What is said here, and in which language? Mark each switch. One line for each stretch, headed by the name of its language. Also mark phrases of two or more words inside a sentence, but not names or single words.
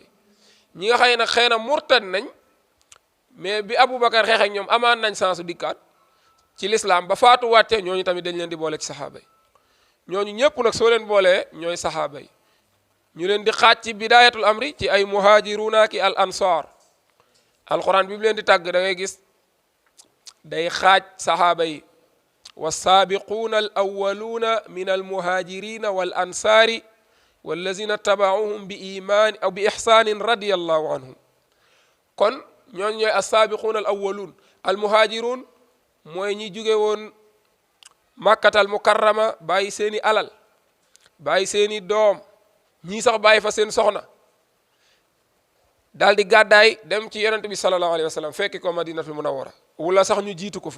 Wolof: ñi nga xëy nag xëy na murtat nañ mais bi Aboubacar xeex ak ñoom amaan nañ sansu dikkaat ci lislaam ba faatu wàcce ñooñu tamit dañ leen di boole ci saxaaba yi. ñooñu ñëpp nag soo leen boolee ñooy saxaaba yi ñu leen di xaaj ci
Arabic: بداية الأمر
Wolof: ci ay muhajiruna ki
Arabic: الأنصار.
Wolof: alquran bi mu leen di tàgg da ngay gis day xaaj saxaaba yi
Arabic: والسابقون الأولون من المهاجرين والأنصار والذين اتبعوهم بإيمان أو بإحسان رضي الله عنهم.
Wolof: kon ñooñu ñooy
Arabic: السابقون الأولون.
Wolof: المهاجرون mooy ñi jóge woon Makkatal Mukarrama bàyyi seeni alal bàyyi seeni doom ñii sax bàyyi fa seen soxna daal di gàddaay dem ci yonent bi
Arabic: صلى الله عليه وسلم
Wolof: fekki ko Madinatul Munawwara wala sax ñu jiitu ko fa.